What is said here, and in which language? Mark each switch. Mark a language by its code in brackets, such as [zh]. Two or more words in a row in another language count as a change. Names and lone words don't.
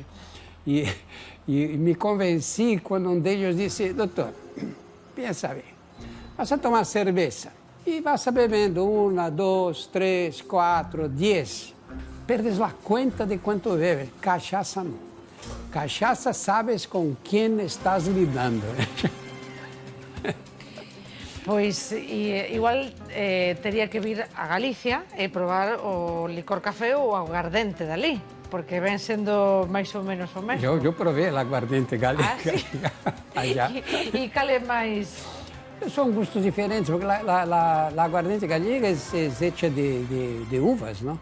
[pt] E me convenci quando um deles disse: doutor, pensa bem, [es] vas a tomar [pt] cerveja e vas bebendo 1, 2, 3, 4, 10. Perdes a conta de quanto bebes. Cachaça não. Cachaça sabes com quem estás lidando. [gl] Pois igual teria que vir a Galicia e probar o licor café ou o aguardente dali, porque ven sendo máis ou menos o mesmo. [pt] Eu provei o aguardente galega. [gl] Ah, sí? E cal é máis? [pt] São gustos diferentes, porque a aguardente galega é hecha de uvas, não?